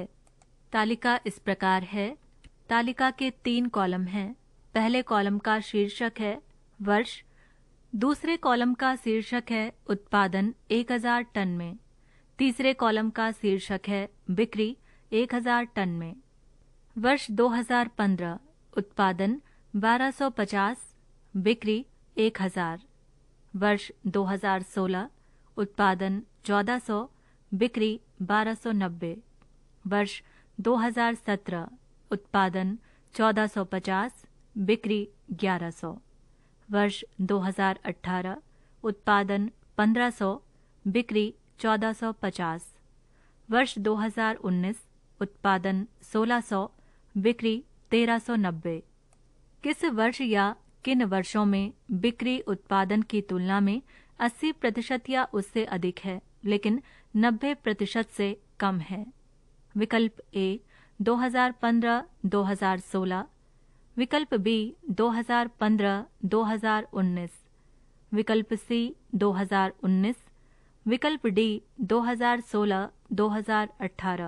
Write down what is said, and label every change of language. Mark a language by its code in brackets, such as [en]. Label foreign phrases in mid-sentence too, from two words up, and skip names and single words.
[hi] तालिका इस प्रकार है। तालिका के 3 कॉलम हैं। पहले कॉलम का शीर्षक है वर्ष, दूसरे कॉलम का शीर्षक है उत्पादन 1000 टन में, तीसरे कॉलम का शीर्षक है बिक्री 1000 टन में। वर्ष 2015 उत्पादन 1250, बिक्री 1000। वर्ष 2016 उत्पादन 1400, बिक्री 1290। वर्ष 2017 उत्पादन 1450, बिक्री 1100। वर्ष 2018 उत्पादन 1500, बिक्री 1450। वर्ष 2019 उत्पादन 1600, बिक्री 1390। किस वर्ष या किन वर्षों में बिक्री उत्पादन की तुलना में 80% या उससे अधिक है लेकिन 90% से कम है। विकल्प ए 2015-2016, विकल्प बी 2015-2019, विकल्प सी 2019, विकल्प डी 2016-2018।